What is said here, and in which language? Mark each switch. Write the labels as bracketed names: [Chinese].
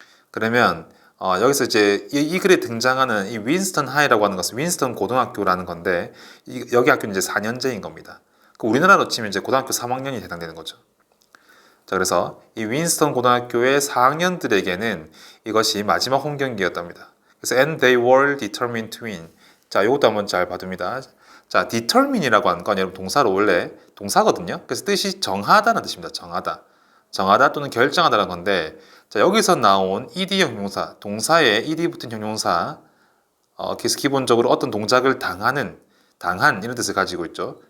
[Korean] 그러면 여기서 이제 이 글에 등장하는 이 윈스턴 하이라고 하는 것은 윈스턴 고등학교라는 건데 여기 학교는 이제 4년제인 겁니다. 우리나라로 치면 이제 고등학교 3학년이 해당되는 거죠. 자, 그래서 이 윈스턴 고등학교의 4학년들에게는 이것이 마지막 홈 경기였답니다. 그래서 [English] and they were determined to win. [Korean] 자, 이것도 한번 잘 봐둡니다. 자, determine이라고 하는 건 여러분 동사로 원래 동사거든요. 그래서 뜻이 정하다는 뜻입니다. 정하다. 정하다 또는 결정하다라는 건데 자, 여기서 나온 ed 형용사, 동사에 ed 붙은 형용사 그래서 기본적으로 어떤 동작을 당한 이런 뜻을 가지고 있죠.